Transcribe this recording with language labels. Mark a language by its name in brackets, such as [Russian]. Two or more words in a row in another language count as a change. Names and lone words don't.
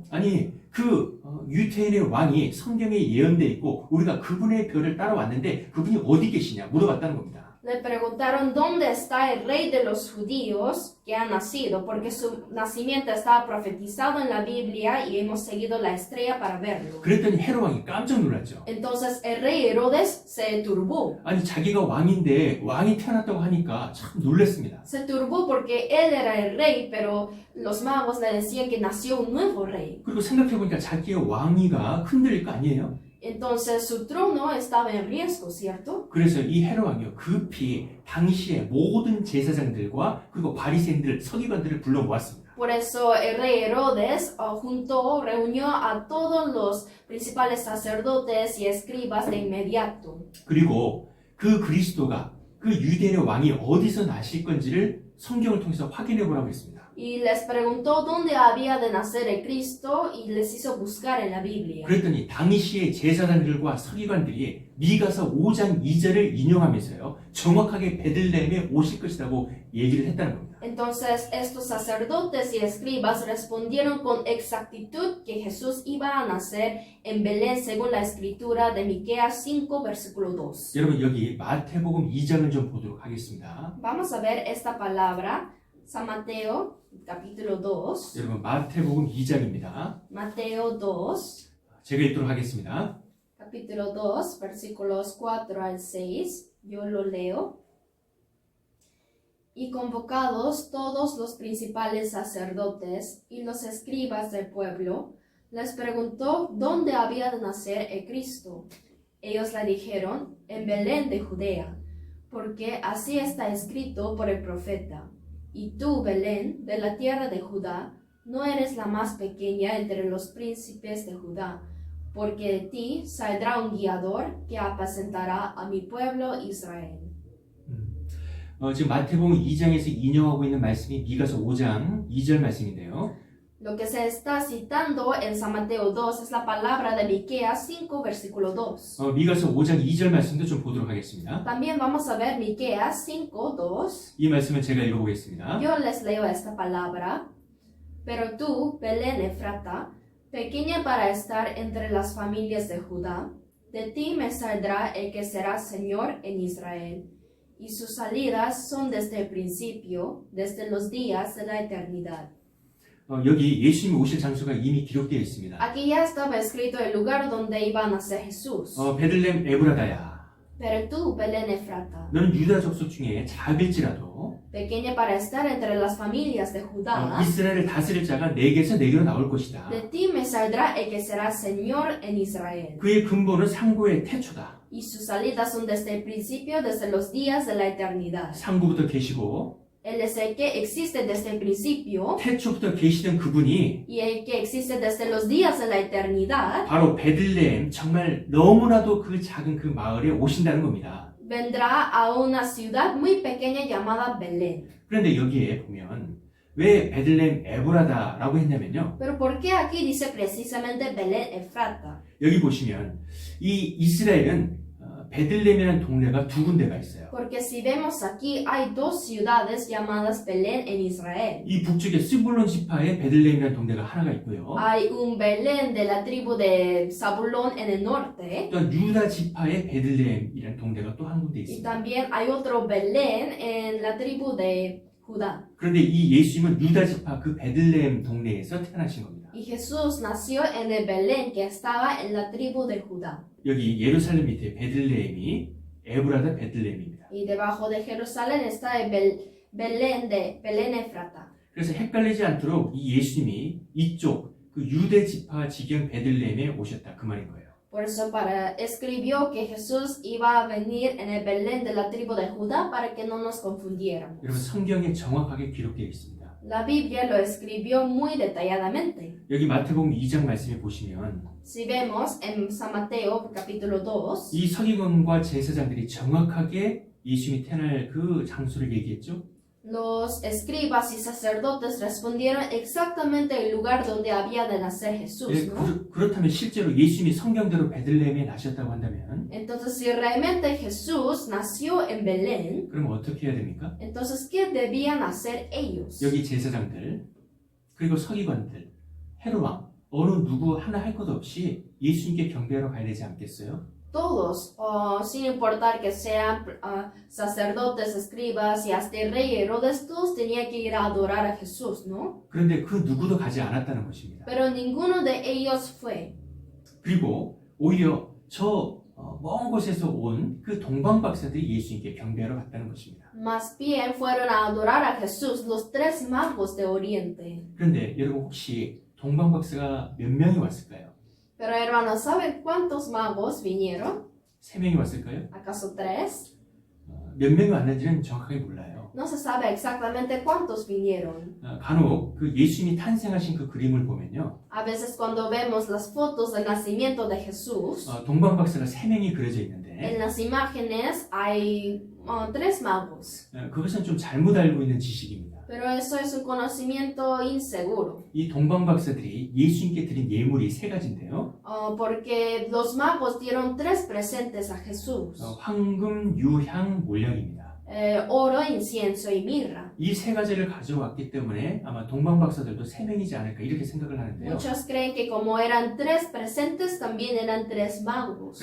[Korean] 아니 그 유태인의 왕이 성경에 예언돼 있고 우리가 그분의 별을 따라왔는데 그분이 어디 계시냐 물어봤다는 겁니다. [Spanish] Le preguntaron dónde está el rey de los judíos que ha nacido, porque su nacimiento estaba profetizado en la Biblia y hemos seguido la estrella para verlo. [Korean] 그랬더니 헤롯 왕이 깜짝 놀랐죠. [Spanish] Entonces el rey Herodes se turbó. [Korean] 아니 자기가 왕인데 왕이 태어났다고 하니까 참 놀랐습니다. [Spanish] Se turbó porque él era el rey, pero los magos le decían que nació un nuevo rey. [Korean] 그리고 생각해보니까 자기의 왕위가 흔들릴 거 아니에요? [Spanish] Entonces su trono estaba en riesgo, ¿cierto? [Korean] 그래서 이 헤롯 왕이요 급히 당시의 모든 제사장들과 그리고 바리새인들, 서기관들을 불러 모았습니다. [Spanish] Por eso el rey Herodes reunió a todos los principales sacerdotes y escribas de inmediato. [Korean] 그리고 그 그리스도가 그 유대인의 왕이 어디서 나실 건지를 성경을 통해서 확인해 보라고 했습니다. [Spanish] Y les preguntó dónde había de nacer el Cristo y les hizo buscar en la Biblia. [Korean] 그랬더니 당시의 제사장들과 서기관들이 미가서 5장 2절을 인용하면서요 정확하게 베들레헴에 오실 것이라고 얘기를 했다는 겁니다. [Spanish] Entonces estos sacerdotes y escribas respondieron con exactitud que Jesús iba a nacer en Belén según la escritura de Miqueas 5 versículo 2. [Korean] 여러분 여기 마태복음 2장을 좀 보도록 하겠습니다. [Spanish] Vamos a ver esta palabra, San Mateo capítulo 2. [Korean] 여러분 마태복음 2장입니다. [Spanish] Mateo 2, [Korean] 제가 읽도록 하겠습니다. [Spanish] capítulo 2, versículos 4 al 6. Yo lo leo. Y convocados todos los principales sacerdotes y los escribas del pueblo, les preguntó dónde había de nacer el Cristo. Ellos le dijeron, en Belén de Judea, porque así está escrito por el profeta. Y tú, Belén, de la tierra de Judá, no eres la más pequeña entre los príncipes de Judá, porque de ti saldrá un guiador que apacentará a mi pueblo Israel. [Korean] 지금 마태복음 2장에서 인용하고 있는 말씀이 미가서 5장 2절 말씀인데요. [Spanish] Lo que se está citando en San Mateo 2 es la palabra de Miqueas 5, versículo 2. [Korean] 미가서 5장 2절 말씀도 좀 보도록 하겠습니다. [Spanish] También vamos a ver Miqueas 5, 2. [Korean] 이 말씀을 제가 읽어보겠습니다. [Spanish] Yo les leo esta palabra. Pero tú, Belén Efrata, pequeña para estar entre las familias de Judá, de ti me saldrá el que será Señor en Israel. Y sus salidas son desde el principio, desde los días de la eternidad. [Korean] 여기 예수님이 오실 장소가 이미 기록되어 있습니다. [Spanish] Aquí ya estaba escrito el lugar donde iba a nacer Jesús. [Korean] 베들레헴 에브라다야. [Spanish] Pero tú, Belén Efrata, [Korean] 너는 유다 족속 중에 작을지라도 [Spanish] pequeña para estar entre las familias de Judá, [Korean] 이스라엘을 다스릴 자가 내게서 내게로 나올 것이다. [Spanish] de ti me saldrá el que será Señor en Israel. [Korean] 그의 근본은 상고의 태초다. [Spanish] Y sus salidas son desde el principio, desde los días de la eternidad. [Korean] 상고부터 계시고 [Spanish] Él es el que existe desde el principio [Korean] 태초부터 계시던 그분이 [Spanish] y el que existe desde los días de la eternidad. [Korean] 바로 베들레헴 정말 너무나도 그 작은 그 마을에 오신다는 겁니다. [Spanish] Vendrá a una ciudad muy pequeña llamada Belén. [Korean] 그런데 여기에 보면 왜 베들레헴 에브라다라고 했냐면요. [Spanish] Pero ¿por qué aquí dice precisamente Belén Efrata? [Korean] 여기 보시면 이 이스라엘은 베들레헴이라는 동네가 두 군데가 있어요. [Spanish] Porque si vemos aquí hay dos ciudades llamadas Belén en Israel. [Korean] 이 북쪽에 스불론 지파에 베들레헴이라는 동네가 하나가 있고요. [Spanish] Hay un Belén de la tribu de Zabulón en el norte. [Korean] 또 유다 지파의 베들레헴이라는 동네가 또 한 군데 [Spanish] Y [Korean] 있습니다. [Spanish] también hay otro Belén en la tribu de Judá. [Korean] 그런데 이 예수님은 유다 지파 그 베들레헴 동네에서 태어나신 겁니다. [Spanish] Y Jesús nació en el Belén que estaba en la tribu de Judá. [Korean] 여기 예루살렘 밑에 베들레헴이 에브라다 베들레헴입니다. [Spanish] Y debajo de Jerusalén está el Belén Efrata. [Korean] 그래서 헷갈리지 않도록 이 예수님이 이쪽 그 유대 지파 지경 베들레헴에 오셨다 그 말인 거예요. [Spanish] Por eso escribió que Jesús iba a venir en el Belén de la tribu de Judá para que no nos confundiéramos. [Korean] 여러분 성경에 정확하게 기록되어 있습니다. [Spanish] La Biblia lo escribió muy detalladamente. [Korean] 여기 마태복음 2장 말씀에 보시면 [Spanish] Si vemos en San Mateo capítulo 2, [Korean] 이 서기관과 제사장들이 정확하게 예수님이 태어날 그 장소를 얘기했죠. [Spanish] los escribas y sacerdotes respondieron exactamente el lugar donde había de nacer Jesús, ¿no? [Korean] 그렇다면 실제로 예수님이 성경대로 베들레헴에 나셨다고 한다면 [Spanish] Entonces, si realmente Jesús nació en Belén, [Korean] 그럼 어떻게 해야 됩니까? [Spanish] entonces, ¿qué debían hacer ellos? [Korean] 여기 제사장들 그리고 서기관들 헤롯 왕 어느 누구 하나 할 것 없이 예수님께 경배하러 가야 되지 않겠어요? [Spanish] Todos, sin importar que sean sacerdotes, escribas y hasta el rey Herodes, todos tenían que ir a adorar a Jesús, ¿no? [Korean] 그런데 그 누구도 가지 않았다는 것입니다. [Spanish] Pero ninguno de ellos fue. [Korean] 그리고 오히려 저 먼 곳에서 온 그 동방 박사들이 예수님께 경배하러 갔다는 것입니다. [Spanish] Más bien fueron a adorar a Jesús los tres magos de Oriente. [Korean] 그런데 여러분 혹시 동방 박사가 몇 명이 왔을까요? [Spanish] Pero hermanos, ¿saben cuántos magos vinieron? [Korean] 3명이 왔을까요? [Spanish] ¿Acaso 3? [Korean] 몇 명이 왔는지는 정확하게 몰라요. [Spanish] No se sabe exactamente cuántos vinieron. [Korean] 간혹 그 예수님이 탄생하신 그 그림을 보면요. [Spanish] A veces cuando vemos las fotos del nacimiento de Jesús, [Korean] 동방박사가 3명이 그려져 있는데 [Spanish] en las imágenes hay 3 magos. [Korean] 그것은 좀 잘못 알고 있는 지식입니다. [Spanish] Pero eso es un conocimiento inseguro. [Korean] 이 동방박사들이 예수님께 드린 예물이 3가지인데요. [Spanish] Porque los magos dieron 3 presentes a Jesús. [Korean] 황금, 유향, 몰약입니다. [Spanish] Oro, incienso y mirra. [Korean] 이 3가지를 가져왔기 때문에 아마 동방박사들도 3명이지 않을까 이렇게 생각을 하는데요. [Spanish] Muchos creen que como eran 3 presentes, también eran 3 magos.